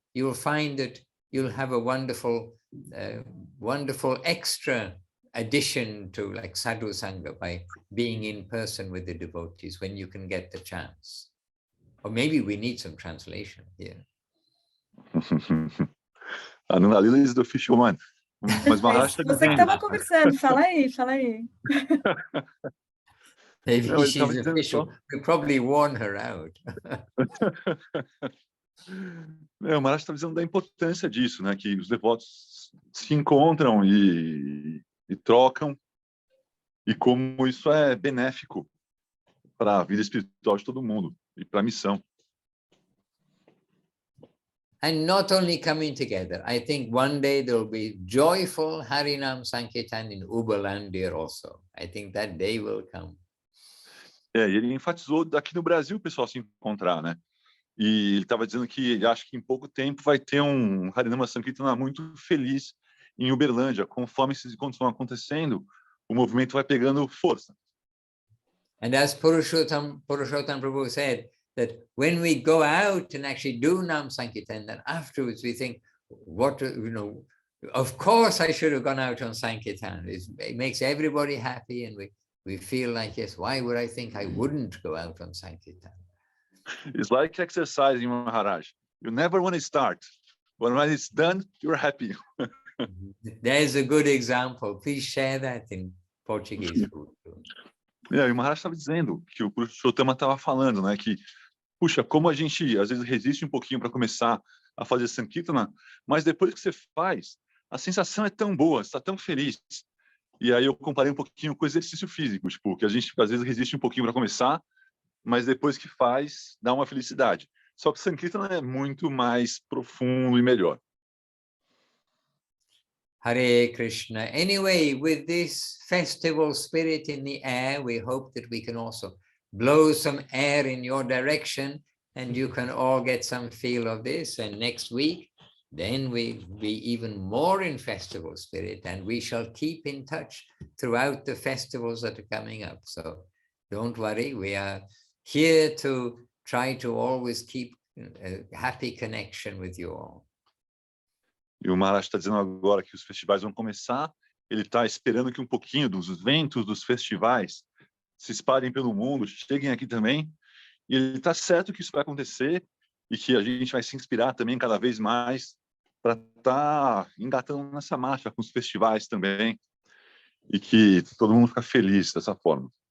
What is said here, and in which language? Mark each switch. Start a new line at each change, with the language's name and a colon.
English: You'll find that you'll have a wonderful, wonderful extra addition to like sadhu sangha by being in person with the devotees when you can get the chance. Or maybe we need some translation here. A Nanda Lila is the official one.
Portuguese: Mas Maharaj Você que estava conversando, fala aí, fala aí.
English: Maybe
Portuguese: Não,
English: she's official. We probably warn her out.
Portuguese: O Maharaj está dizendo da importância disso, né? Que os devotos se encontram e trocam, e como isso é benéfico para a vida espiritual de todo mundo e para a missão.
English: And not only coming together, I think one day there will be joyful Harinam Sankirtan in Uberlandia also. I think that day will come.
Portuguese: E ele enfatizou daqui no Brasil o pessoal se encontrar, né? E ele estava dizendo que ele acha que em pouco tempo vai ter um Harinama Sankirtana muito feliz em Uberlândia. Conforme esses encontros vão acontecendo, o movimento vai pegando força.
English: And as Purushottam Prabhu said, that when we go out and actually do Nam Sankirtan, then afterwards we think, of course I should have gone out on Sankirtan. It makes everybody happy, and we feel like, yes, why would I think I wouldn't go out on Sankirtan? It's like exercising, Maharaj. You never want to start, but when it's done, you're happy. There's a good example. Please share that in Portuguese.
Portuguese: E o Maharaj estava dizendo, que o Purushottam estava falando, né, que puxa, como a gente às vezes resiste um pouquinho para começar a fazer Sankirtana, mas depois que você faz, a sensação é tão boa, você está tão feliz. E aí eu comparei um pouquinho com o exercício físico, tipo, que a gente às vezes resiste um pouquinho para começar, mas depois que faz, dá uma felicidade. Só que Sankirtana é muito mais profundo e melhor.
Sanskrit: Hare Krishna.
English: Anyway, with this festival spirit in the air, we hope that we can also blow some air in your direction, and you can all get some feel of this. And next week, then we'll be even more in festival spirit, and we shall keep in touch throughout the festivals that are coming up. So don't worry, we are here to try to always keep a happy connection with you all.
Portuguese: E o Maharaj está dizendo agora que os festivais vão começar, ele está esperando que um pouquinho dos ventos dos festivais se espalhem pelo mundo, cheguem aqui também, e ele está certo que isso vai acontecer e que a gente vai se inspirar também cada vez mais para estar engatando nessa marcha com os festivais também, e que todo mundo fica feliz dessa forma.